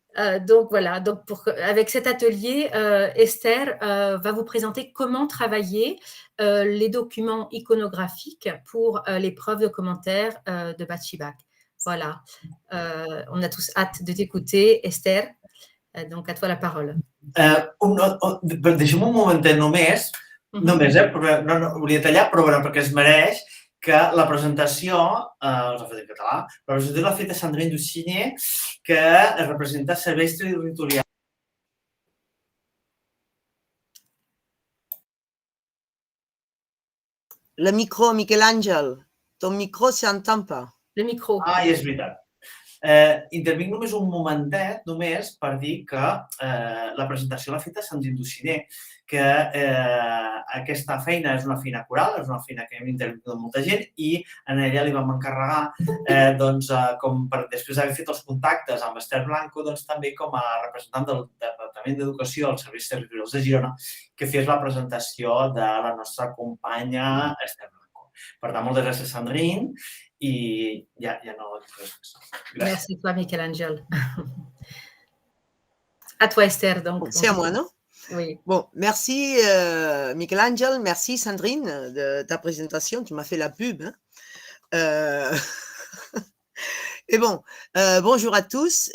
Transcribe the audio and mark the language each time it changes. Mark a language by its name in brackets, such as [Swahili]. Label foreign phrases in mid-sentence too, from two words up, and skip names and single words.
[French] Donc voilà, donc avec cet atelier, Esther va vous présenter comment travailler les documents iconographiques pour l'épreuve de commentaires de Bachibac. Voilà. On a tous hâte de t'écouter, Esther. Donc à toi la parole. [Catalan] Deixa'm un momentet només, però no volia tallar, però bueno, perquè es mereix que la presentació, us la fet en català, la presentació l'ha fet a Sandrine Dussinier, que representa serveis territorials. [French] Le micro, Miquel-Àngel, ton micro s'entend pas. Le micro. [Catalan] Ah, i és veritat. Intervinc només un momentet, només per dir que la presentació l'ha fet a Sandrine Dussinier, que aquesta feina és una feina coral, és una feina que hem intervingut amb molta gent i a ella li vam encarregar, com per després d'haver fet els contactes amb Esther Blanco, doncs també com a representant del Departament d'Educació als Serveis Territorials de Girona, que fes la presentació de la nostra companya Esther Blanco. Per tant, moltes gràcies, Sandrine. Et ja no... [French] Merci à toi, Michel-Angel. À toi, Esther. Donc, c'est à moi, non? Oui. Bon, merci Michel-Àngel, merci Sandrine de ta présentation. Tu m'as fait la pub. Hein. Et bon, bonjour à tous.